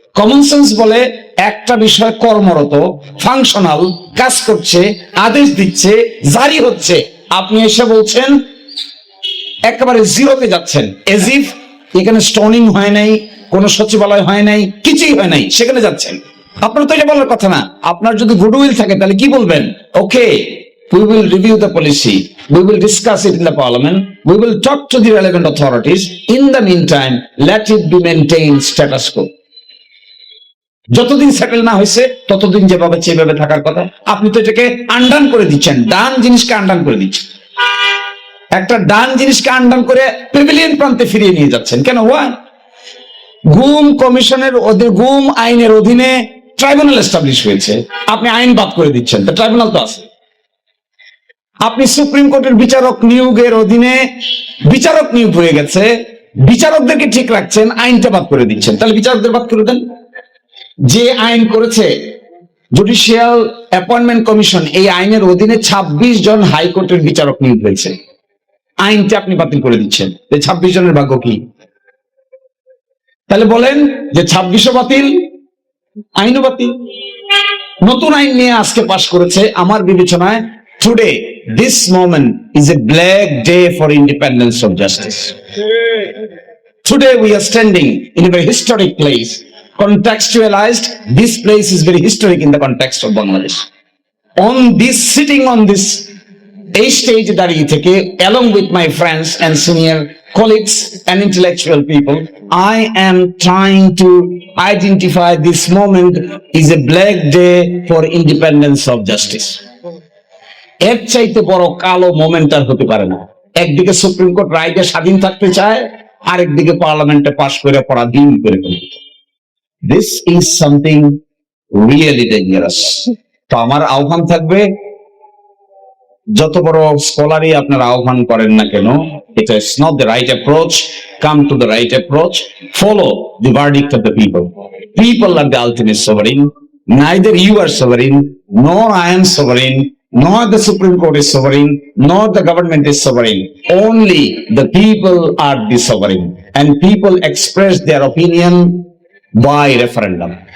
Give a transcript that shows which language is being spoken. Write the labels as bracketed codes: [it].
[bn] Common sense বলে একটা বিষয় কর্মরত, ফাংশনাল, কাজ করছে, আদেশ দিচ্ছে, জারি হচ্ছে, আপনি এসে বলছেন একেবারে জিরোতে যাচ্ছেন, [en] as if [bn] এখানে স্টোনিং হয় নাই, কোন সচিবালয় হয় নাই, কিছুই হয় নাই, সেখানে যাচ্ছেন। আপনার তো এটা বলার কথা না। আপনার যদি গুডউইল থাকে তাহলে কি বলবেন? [en] Okay, we will review the policy, we will discuss it in the parliament, we will talk to the relevant authorities, in the meantime let it be maintained status quo. [bn] যতদিন সেটেল না হয়েছে ততদিন যেভাবে সেভাবে থাকার কথা। আপনি তো এটাকে আন্ডান করে দিচ্ছেন, ডান জিনিসকে আন্ডান করে দিচ্ছেন, একটা ডান জিনিসকে আন্ডান করে প্যাভিলিয়ন প্রান্তে ফিরিয়ে নিয়ে যাচ্ছেন। কেন? ওয়াই? গুম কমিশনের গুম আইনের অধীনে ট্রাইব্যুনাল এস্টাবলিশ হয়েছে, আপনি আইন বাদ করে দিচ্ছেন, তো ট্রাইব্যুনাল তো আছে। আপনি সুপ্রিম কোর্টের বিচারক নিয়োগের অধীনে বিচারক নিয়োগ হয়ে গেছে, বিচারকদেরকে ঠিক রাখছেন, আইনটা বাদ করে দিচ্ছেন, তাহলে বিচারকদের বাদ করে দেন। যে আইন করেছে জুডিশিয়াল অ্যাপয়েন্টমেন্ট কমিশন, এই আইনের অধীনে 26 জন হাইকোর্টের বিচারক নিয়োগ হয়েছে, আইনটা আপনি বাতিল করে দিচ্ছেন। 26 জনের ভাগ্য কি? তাহলে বলেন যে 26ও বাতিল, আইনও বাতিল। নতুন আইন নিয়ে আজকে পাশ করেছে। আমার বিবেচনায় [en] Today, this moment is a black day for independence of justice. Today we are standing in a very historic place. Contextualized, this place is very historic in the context of Bangladesh. On this, sitting on this [bn] এই স্টেজে দাঁড়িয়ে থেকে, [en] along with my friends and senior colleagues and intellectual people, I am trying to identify this moment is a black day for independence of justice. [bn] এর চাইতে বড় কালো moment আর হতে পারে না। একদিকে সুপ্রিম কোর্ট রায়কে স্বাধীন থাকতে চায়, আরেকদিকে পার্লামেন্টে পাশ করে পড়া দিন করে ফেলতে। [en] This is something really dangerous. [bn] তো আমার আহ্বান থাকবে, যত বড় স্কলারই আপনারা আহ্বান করেন না কেন, এটা [en] Is not the right approach. Come to the right approach, follow the verdict of the people. People are the ultimate sovereign. Neither you are sovereign, nor I am sovereign, nor the Supreme Court is sovereign, nor the government is sovereign. Only the people are the sovereign, and people express their opinion by referendum.